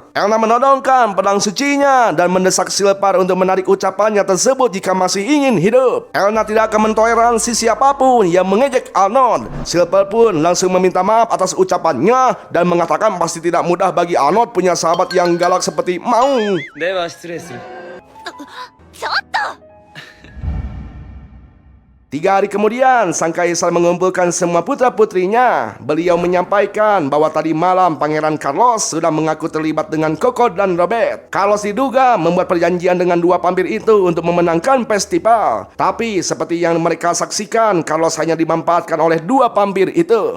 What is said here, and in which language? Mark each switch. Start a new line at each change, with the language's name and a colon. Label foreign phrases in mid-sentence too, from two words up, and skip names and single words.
Indonesian: Elna menodongkan pedang sucinya dan mendesak Silver untuk menarik ucapannya tersebut jika masih ingin hidup. Elna tidak akan mentoleransi siapapun yang mengejek Arnold. Silver pun langsung meminta maaf atas ucapannya dan mengatakan pasti tidak mudah bagi Arnold punya sahabat yang galak seperti Maung.
Japanese: では失礼する。ちょっと
Indonesian: 3 hari kemudian, sang kaisar mengumpulkan semua putra-putrinya. Beliau menyampaikan bahwa tadi malam Pangeran Carlos sudah mengaku terlibat dengan Coco dan Robert. Carlos diduga membuat perjanjian dengan dua vampir itu untuk memenangkan festival. Tapi seperti yang mereka saksikan, Carlos hanya dimanfaatkan oleh dua vampir itu.